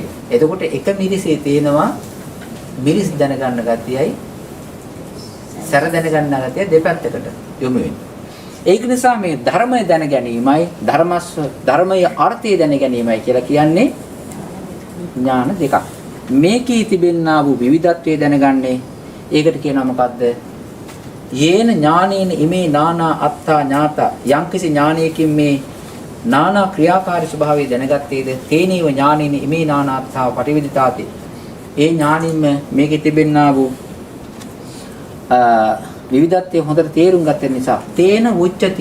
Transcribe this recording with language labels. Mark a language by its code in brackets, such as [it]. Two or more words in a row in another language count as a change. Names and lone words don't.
[si] එතකොට එක මිරිසේ තියෙනවා මිරිස් දැනගන්න ගතියයි සැර දැනගන්න ගතිය දෙපැත්තකට යොමු වෙනවා. ඒක නිසා මේ ධර්මය දැන ගැනීමයි ධර්මයේ අර්ථය දැන ගැනීමයි කියලා කියන්නේ ඥාන දෙකක්. මේකී තිබෙනා වූ විවිධත්වය දැනගන්නේ ඒකට කියනවා මොකද්ද? [pi] යේන ඥානේන ඉමේ නානා අත්ථා ඥාතා. [si] යම්කිසි ඥානයකින් මේ නානා ක්‍රියාකාරී ස්වභාවය දැනගත්තේද [pi] තේනීව ඥානේන ඉමේ නානා අත්ථා පටිවිදිතාති. [si] ඒ ඥානින්ම මේකේ තිබෙනා වූ විවිධත්වය හොඳට තේරුම් ගත්ත නිසා [pi] තේන උච්චති.